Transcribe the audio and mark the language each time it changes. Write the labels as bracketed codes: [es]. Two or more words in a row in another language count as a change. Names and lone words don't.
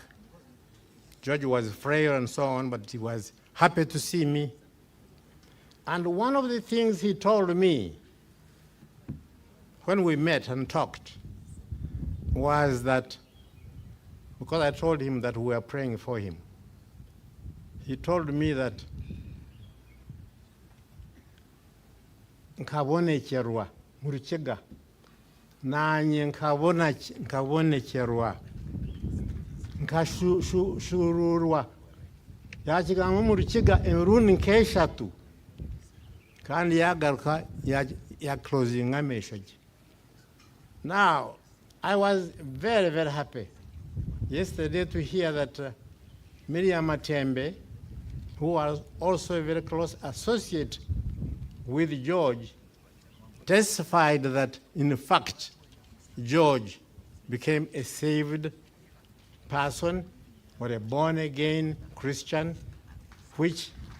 [en] George was frail and so on, but he was happy to see me. And one of the things he told me when we met and talked was that, because I told him that we were praying for him, he told me that [cgg] nkabonekerwa mu Rukiga nanye nkabonekerwa nkashururwa yakigamba mu Rukiga emirundi nk'eshatu kandi yagaruka ya closing amesho. [en] Now, I was very, very happy yesterday to hear that Miriam Matembe, who was also a very close associate with George, testified that, in fact, George became a saved person or a born-again Christian, which